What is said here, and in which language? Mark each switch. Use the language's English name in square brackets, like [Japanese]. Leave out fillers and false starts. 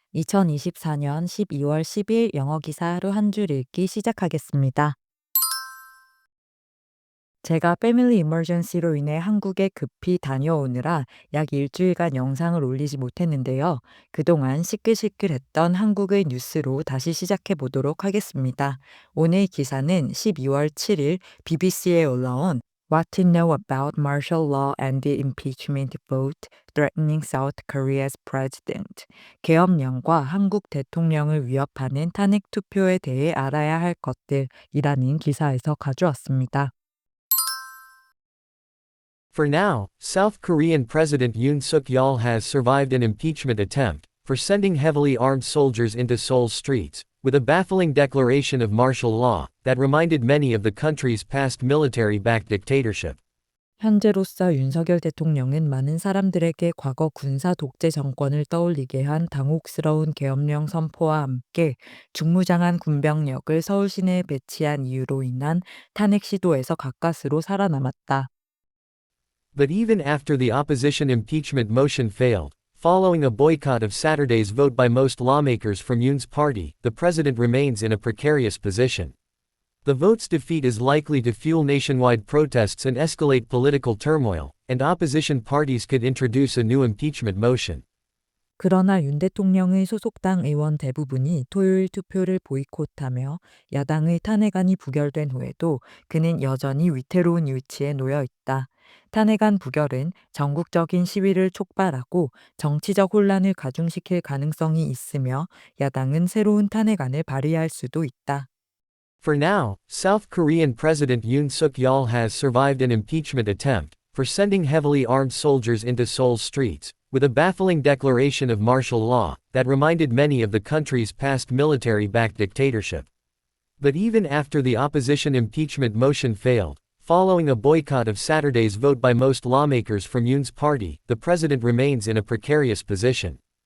[Korean] 2024년 12월 10일 영어 기사 하루 한 줄 읽기 시작하겠습니다. 제가 패밀리 이머전시로 인해 한국에 급히 다녀오느라 약 일주일간 영상을 올리지 못했는데요. 그동안 시끌시끌했던 한국의 뉴스로 다시 시작해 보도록 하겠습니다. 오늘 기사는 12월 7일 BBC에 올라온 [English] What to Know About Martial Law and the Impeachment Vote Threatening South Korea's President. [Korean] 계엄령과 한국 대통령을 위협하는 탄핵 투표에 대해 알아야 할 것들이라는 기사에서 가져왔습니다. [English] For now, South Korean President Yoon Suk-yeol has survived an impeachment attempt for sending heavily armed soldiers into Seoul's streets, with a baffling declaration of martial law that reminded many of the country's past military-backed dictatorship. [Korean] 현재로서 윤석열 대통령은 많은 사람들에게 과거 군사 독재 정권을 떠올리게 한 당혹스러운 계엄령 선포와 함께 중무장한 군병력을 서울 시내에 배치한 이유로 인한 탄핵 시도에서 가까스로 살아남았다. [English] But even after the opposition impeachment motion failed, following a boycott of Saturday's vote by most lawmakers from Yoon's party, the president remains in a precarious position. The vote's defeat is likely to fuel nationwide protests and escalate political turmoil, and opposition parties could introduce a new impeachment motion. [Korean] 그러나 윤 대통령의 소속당 의원 대부분이 토요일 투표를 보이콧하며 야당의 탄핵안이 부결된 후에도 그는 여전히 위태로운 위치에 놓여 있다. 탄핵안 부결은 전국적인 시위를 촉발하고 정치적 혼란을 가중시킬 가능성이 있으며 야당은 새로운 탄핵안을 발의할 수도 있다. [English] For now, South Korean President Yoon Suk-yeol has survived an impeachment attempt for sending heavily armed soldiers into Seoul's streets, with a baffling declaration of martial law that reminded many of the country's past military-backed dictatorship. But even after the opposition impeachment motion failed, following a boycott of Saturday's vote by most lawmakers from Yoon's party, the president remains in a precarious position.